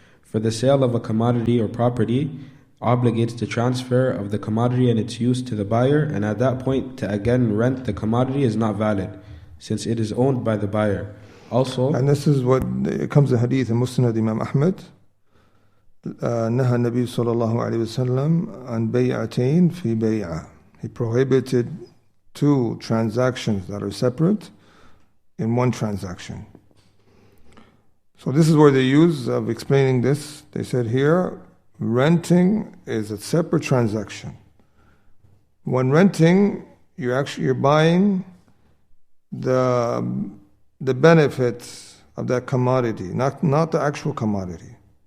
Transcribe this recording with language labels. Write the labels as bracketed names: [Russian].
[English] For the sale of a commodity or property obligates the transfer of the commodity and its use to the buyer, and at that point to again rent the commodity is not valid, since it is owned by the buyer. Also, and this is what it comes in hadith in Musnad Imam Ahmed. [Arabic] نهى النبي صلى الله عليه وسلم عن بيعتين في بيعة. [English] He prohibited 2 transactions that are separate in one transaction. So this is where they use of explaining this. They said here, renting is a separate transaction. When renting, you're buying the benefits of that commodity, not the actual commodity.